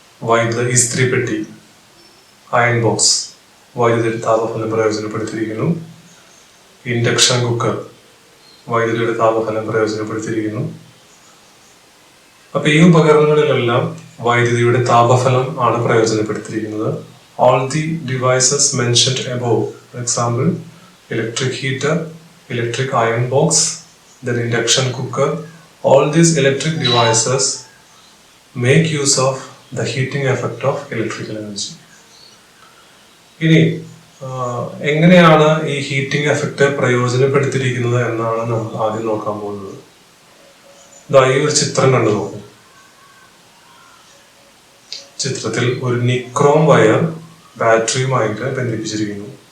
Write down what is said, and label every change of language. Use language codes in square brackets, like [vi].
[ml] വൈദ്യുത ഇസ്ത്രിപ്പെട്ടി iron box വൈദ്യുതിയുടെ താപഫലം പ്രയോജനപ്പെടുത്തിയിരിക്കുന്നു. Induction cooker വൈദ്യുതിയുടെ താപഫലം പ്രയോജനപ്പെടുത്തിയിരിക്കുന്നു. അപ്പൊ ഈ ഉപകരണങ്ങളിലെല്ലാം വൈദ്യുതിയുടെ താപഫലം ആണ് പ്രയോജനപ്പെടുത്തിയിരിക്കുന്നത്. [en] All the devices mentioned above, for example, electric heater, electric iron box, then induction cooker, all these electric devices make use of the heating effect of electrical energy. [ml] ഇനി എങ്ങനെയാണ് ഈ heating effect പ്രയോജനപ്പെടുത്തിയിരിക്കുന്നത് എന്നാണ് നമ്മൾ ആദ്യം നോക്കാൻ പോകുന്നത്. ഈ ഒരു ചിത്രം കണ്ടു നോക്കും. ചിത്രത്തിൽ ഒരു നിക്രോം വയർ ബാറ്ററിയുമായിട്ട് ബന്ധിപ്പിച്ചിരിക്കുന്നു.